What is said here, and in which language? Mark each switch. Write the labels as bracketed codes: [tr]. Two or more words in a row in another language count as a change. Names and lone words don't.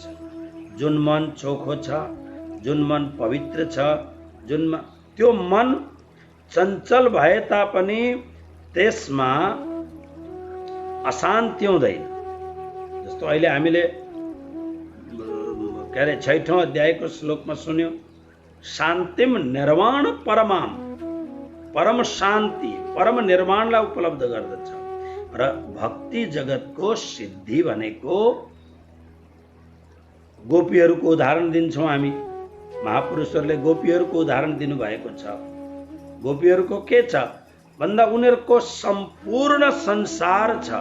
[ne] जुन मन चोखो छ, जुन मन पवित्र छ, त्यो मन चञ्चल भए तापनि त्यसमा अशान्ति हुँदैन। जस्तो अहिले हामीले 6औं अध्यायको श्लोकमा सुन्यौं, [sa] शान्तिम निर्वाण परमाम, [ne] परम शान्ति परम निर्वाणलाई उपलब्ध गर्दछ। र भक्ति जगतको सिद्धि भनेको गोपीहरूको उदाहरण दिन्छौँ हामी। महापुरुषहरूले गोपीहरूको उदाहरण दिनुभएको छ। गोपीहरूको के छ भन्दा उनीहरूको सम्पूर्ण संसार छ।